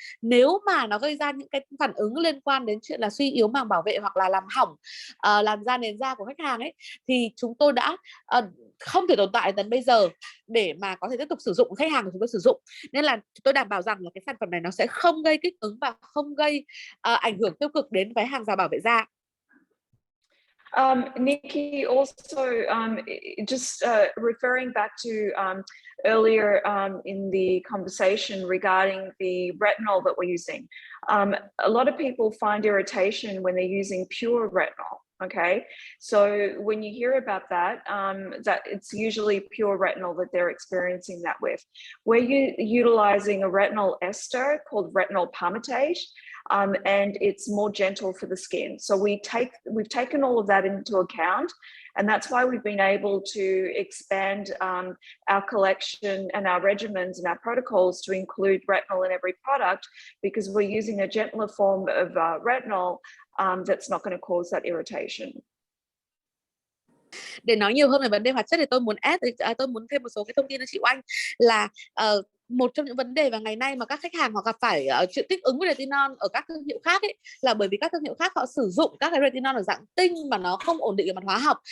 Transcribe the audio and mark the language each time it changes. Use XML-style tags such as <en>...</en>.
<vi>Nếu mà nó gây ra những cái phản ứng liên quan đến chuyện là suy yếu màng bảo vệ hoặc là làm hỏng làn da, nền da của khách hàng ấy, thì chúng tôi đã không thể tồn tại đến bây giờ để mà có thể tiếp tục sử dụng, khách hàng của chúng tôi sử dụng. Nên là tôi đảm bảo rằng là cái sản phẩm này nó sẽ không gây kích ứng và không gây ảnh hưởng tiêu cực đến cái hàng rào bảo vệ da.</vi> <en>Nikki, also just referring back to earlier in the conversation regarding the retinol that we're using. A lot of people find irritation when they're using pure retinol. Okay, so when you hear about that, that it's usually pure retinol that they're experiencing that with. We're utilizing a retinol ester called retinol palmitate. And it's more gentle for the skin. So we've taken all of that into account, and that's why we've been able to expand our collection and our regimens and our protocols to include retinol in every product, because we're using a gentler form of retinol that's not going to cause that irritation.</en> <vi>Để nói nhiều hơn về vấn đề hoạt chất thì tôi muốn thêm một số cái thông tin cho chị Oanh là một trong những vấn đề vào ngày nay mà các khách hàng họ gặp phải chuyện kích ứng với retinol ở các thương hiệu khác ấy, là bởi vì các thương hiệu khác họ sử dụng các cái retinol ở dạng tinh mà nó không ổn định về mặt hóa học.</vi>